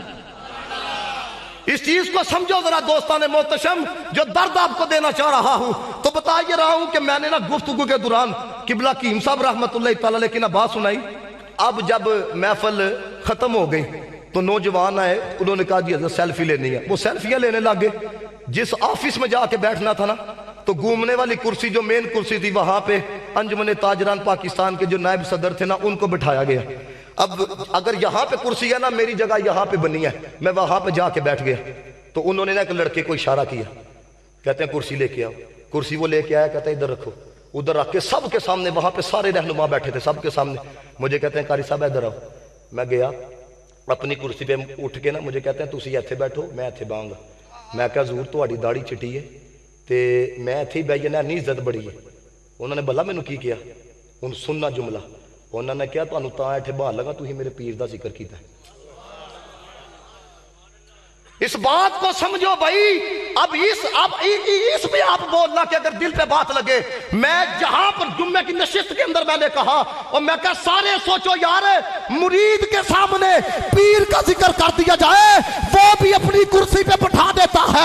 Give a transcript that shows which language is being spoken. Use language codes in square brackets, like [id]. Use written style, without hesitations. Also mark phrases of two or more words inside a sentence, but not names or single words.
[ur] اس چیز کو سمجھو ذرا دوستان محتشم، جو درد آپ کو دینا چاہ رہا ہوں. تو بتا یہ رہا ہوں کہ میں نے نا گفتگو کے دوران قبلہ کیم صاحب رحمۃ اللہ تعالیٰ علیہ کی نا بات سنائی. اب جب محفل ختم ہو گئی تو نوجوان آئے، انہوں نے کہا جی سیلفی لینی ہے. وہ سیلفیاں لینے لگ گئے۔ جس آفس میں جا کے بیٹھنا تھا نا, تو گھومنے والی کرسی جو مین کرسی تھی وہاں پہ انجمن تاجران پاکستان کے جو نائب صدر تھے نا ان کو بٹھایا گیا. اب اگر یہاں پہ کرسی ہے نا میری جگہ یہاں پہ بنی ہے, میں وہاں پہ جا کے بیٹھ گیا تو انہوں نے نا ایک لڑکے کو اشارہ کیا, کہتے ہیں کرسی لے کے آؤ. کرسی وہ لے کے آیا, کہتے ہیں ادھر رکھو. ادھر رکھ کے سب کے سامنے, وہاں پہ سارے رہنما بیٹھے تھے سب کے سامنے, مجھے کہتے ہیں قاری صاحب ادھر آؤ. میں گیا اپنی کرسی پہ اٹھ کے نا, مجھے کہتے ہیں [pa] تسی ایتھے بیٹھو میں ایتھے باؤں گا. میں کہا حضور تہاڈی داڑھی چٹی ہے تے میں ایتھے ہی بہ جانا, نہیں عزت بڑی ہے. انہوں نے بھلا مینوں کی کیا, ہن سننا جملہ. انہوں نے کہا تانوں تاں ایتھے بہال لگا تسی میرے پیر دا ذکر کیتا ہے. [ur] اس بات کو سمجھو بھائی. اب اس پہ آپ بولنا کہ اگر دل پہ بات لگے. میں جہاں پر جمعے کی نشست کے اندر میں نے کہا, اور میں کہا سارے سوچو یار, مرید کے سامنے پیر کا ذکر کر دیا جائے وہ بھی اپنی کرسی پہ بٹھا دیتا ہے.